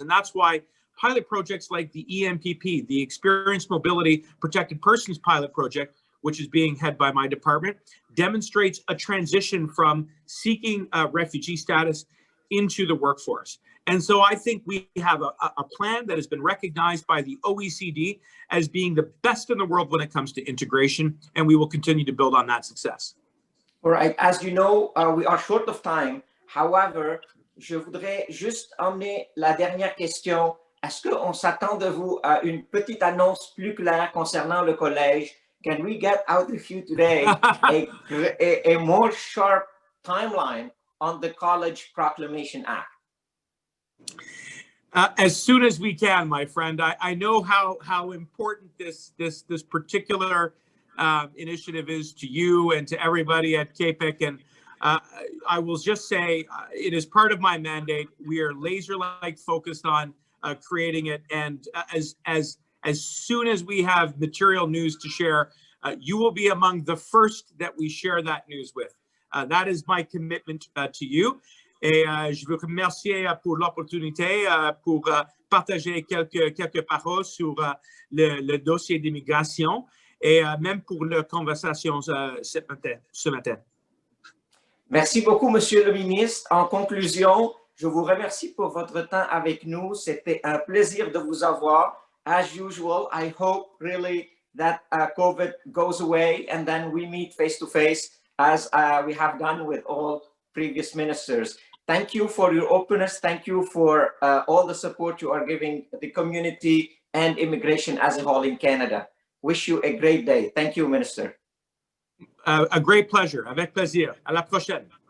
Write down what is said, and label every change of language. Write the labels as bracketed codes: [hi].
[en] And that's why pilot projects like the EMPP, the Experienced Mobility Protected Persons Pilot Project, which is being headed by my department, demonstrates a transition from seeking refugee status into the workforce. And so I think we have a plan that has been recognized by the OECD as being the best in the world when it comes to integration, and we will continue to build on that success. All right, as you know, we are short of time. However, [fr] je voudrais juste emmener la dernière question. Est-ce qu'on s'attend de vous à une petite annonce plus claire concernant le collège? [en] Can we get out of you today a more sharp timeline on the College Proclamation Act? As soon as we can, my friend. I know how important this particular initiative is to you and to everybody at CAPIC, and I will just say it is part of my mandate. We are laser-like focused on creating it, and as soon as we have material news to share, you will be among the first that we share that news with. That is my commitment to you. [fr] Et je veux remercier pour l'opportunité pour partager quelques paroles sur le dossier d'immigration et même pour la conversation ce matin. Merci beaucoup, Monsieur le ministre. En conclusion, je vous remercie pour votre temps avec nous. C'était un plaisir de vous avoir. [en] As usual, I hope really that COVID goes away and then we meet face to face as we have done with all previous ministers. Thank you for your openness. Thank you for all the support you are giving the community and immigration as a whole in Canada. Wish you a great day. Thank you, Minister. A great pleasure. [fr] Avec plaisir. À la prochaine.